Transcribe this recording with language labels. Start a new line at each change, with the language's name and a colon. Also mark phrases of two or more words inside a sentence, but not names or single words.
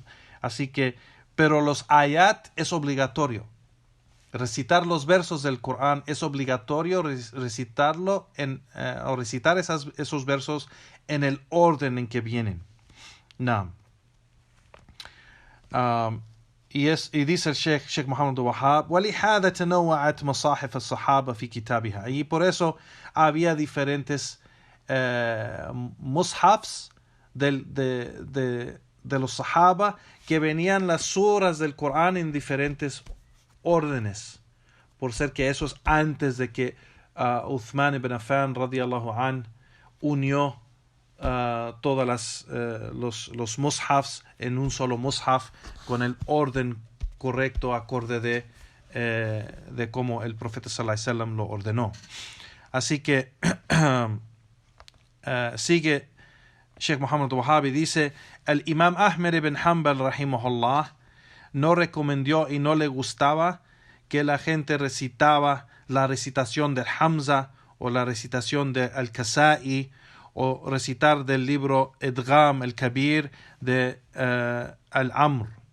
Spanish: Así que, pero los ayat es obligatorio. Recitar los versos del Corán es obligatorio recitarlo o recitar esos versos en el orden en que vienen. No. y dice el Sheikh Muhammad Wahab,
Arabic: وَلِهَذَا تَنَوَّعَتْ مَصَاحِفَ الصَّحَابَ فِي كِتَابِهَا.
Spanish: Y por eso había diferentes mushafs de los sahaba, que venían las suras del Corán en diferentes órdenes, por ser que eso es antes de que Uthman ibn Affan
Arabic: رضي الله عن
Spanish: unió todas los mushafs en un solo mushaf con el orden correcto, acorde de cómo el profeta
Arabic: صلى الله عليه وسلم
Spanish: lo ordenó. Así que sigue Sheikh Muhammad Wahhabi, dice: el Imam Ahmed ibn Hanbal rahimahullah no recomendó y no le gustaba que la gente recitaba la recitación de Hamza o la recitación de Al-Kasai o recitar del libro Idgham al-Kabir de Al-Amr.